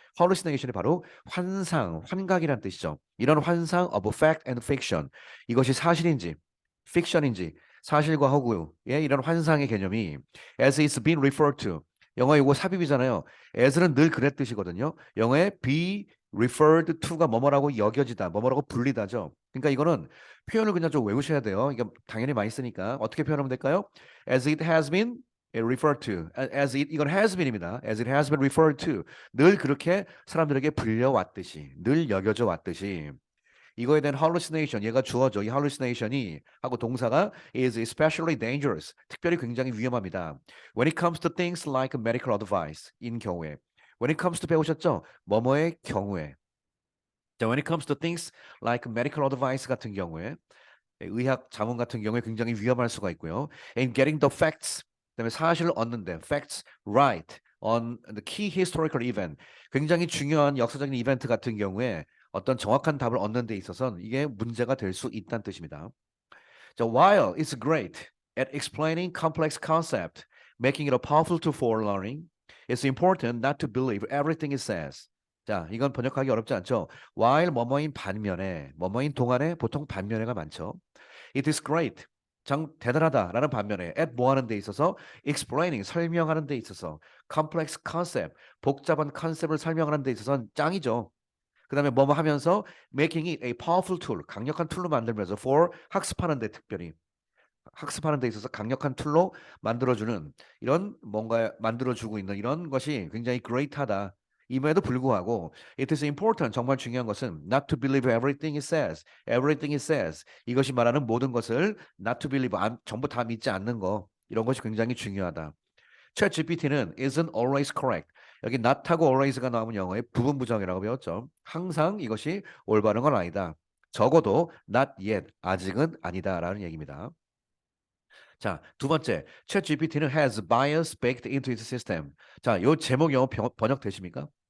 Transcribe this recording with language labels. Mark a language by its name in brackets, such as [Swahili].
[Korean] hallucination이 바로 환상, 환각이란 뜻이죠. 이런 환상 of fact and fiction, 이것이 사실인지, fiction인지, 사실과 허구의 이런 환상의 개념이 [English] as it's been referred to, [Korean] 영어 이거 삽입이잖아요. as는 늘 그랬듯이거든요. 영어에 be referred to가 뭐뭐라고 여겨지다, 뭐뭐라고 불리다죠. 그러니까 이거는 표현을 그냥 좀 외우셔야 돼요. 이게 당연히 많이 쓰니까 어떻게 표현하면 될까요? [English] As it has been referred to, as it [Korean] 이건 [English] has been입니다. [Korean] As it has been referred to, 늘 그렇게 사람들에게 불려왔듯이, 늘 여겨져 왔듯이. 이거에 대한 hallucination, 얘가 주어져. 이 hallucination이 하고 동사가 [English] is especially dangerous. [Korean] 특별히 굉장히 위험합니다. [English] When it comes to things like medical advice, [Korean] 인 경우에. [English] When it comes to 배우셨죠? [Korean] 뭐뭐의 경우에. 자, [English] when it comes to things like medical advice [Korean] 같은 경우에, 의학 자문 같은 경우에 굉장히 위험할 수가 있고요. And getting the facts, 그다음에 사실을 얻는데, [English] facts right on the key historical event, [Korean] 굉장히 중요한 역사적인 이벤트 같은 경우에 어떤 정확한 답을 얻는 데 있어서는 이게 문제가 될 수 있다는 뜻입니다. [English] 자, while it's great at explaining complex concept, making it a powerful tool for learning, it's important not to believe everything it says. [Korean] 자, 이건 번역하기 어렵지 않죠? while 뭐뭐인 반면에, 뭐뭐인 동안에 보통 반면에가 많죠. [English] It is great. [Korean] 장 대단하다라는 반면에 at 뭐 하는 데 있어서 explaining 설명하는 데 있어서 complex concept 복잡한 컨셉을 설명하는 데 있어서는 짱이죠. 그다음에 뭐뭐 하면서 [English] making it a powerful tool [Korean] 강력한 툴로 만들면서 for 학습하는 데 특별히 학습하는 데 있어서 강력한 툴로 만들어주는 이런 뭔가 만들어주고 있는 이런 것이 굉장히 great하다. 임에도 불구하고 [English] it is important [Korean] 정말 중요한 것은 [English] not to believe everything it says. everything it says. [Korean] 이것이 말하는 모든 것을 not to believe 전부 다 믿지 않는 거. 이런 것이 굉장히 중요하다. [English] 챗 GPT는 isn't always correct. [Korean] 여기 not하고 always가 나오면 영어의 부분 부정이라고 배웠죠. 항상 이것이 올바른 건 아니다. 적어도 not yet, 아직은 아니다라는 얘기입니다. 자, 두 번째, 챗 GPT는 [English] has bias baked into its system. [Korean] 자, 요 제목 영어 번역 되십니까?